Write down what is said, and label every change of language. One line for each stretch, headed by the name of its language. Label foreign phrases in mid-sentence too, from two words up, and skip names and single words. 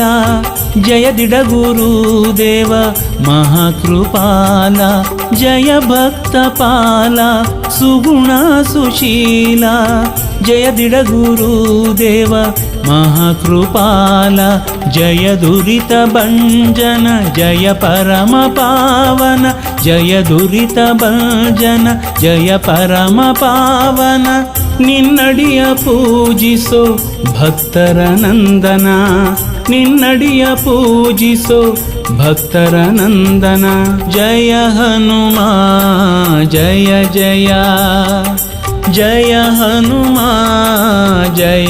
Hindi: जय दिडगुरुदेव महाकृपाल जय भक्तपाल सुगुण सुशील जय दिडगुरुदेव महाकृपाल जय दुरित भंजन जय परम पावन जय दुरित भंजन जय परम पावन
Kannada: ನಿನ್ನಡಿಯ ಪೂಜಿಸೋ ಭಕ್ತರ ನಂದನ ನಿನ್ನಡಿಯ ಪೂಜಿಸೋ ಭಕ್ತರ ನಂದನ ಜಯ ಹನುಮಾ ಜಯ ಜಯ ಜಯ ಹನುಮಾ ಜಯ